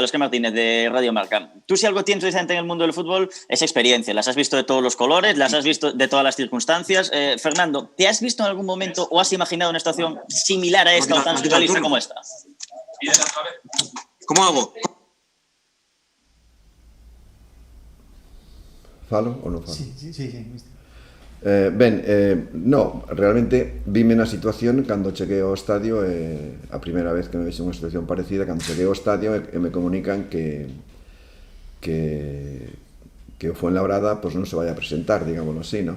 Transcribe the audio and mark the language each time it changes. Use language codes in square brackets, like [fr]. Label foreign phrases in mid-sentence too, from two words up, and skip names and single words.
[es] Óscar Martínez, de Radio Marca. Tú, si algo tienes precisamente en el mundo del fútbol, es experiencia. Las has visto de todos los colores, las has visto de todas las circunstancias. Fernando, ¿te has visto en algún momento o has imaginado una situación similar a esta o tan surrealista como esta? ¿Cómo hago? [gl] Falo ou non falo? [es] Sí. [gl] No, realmente vime na situación cando cheguei ao estadio, a primeira vez que me vexe unha situación parecida, cando cheguei ao estadio e me comunican que o Fuenlabrada non se vai a presentar, digámoslo así, non?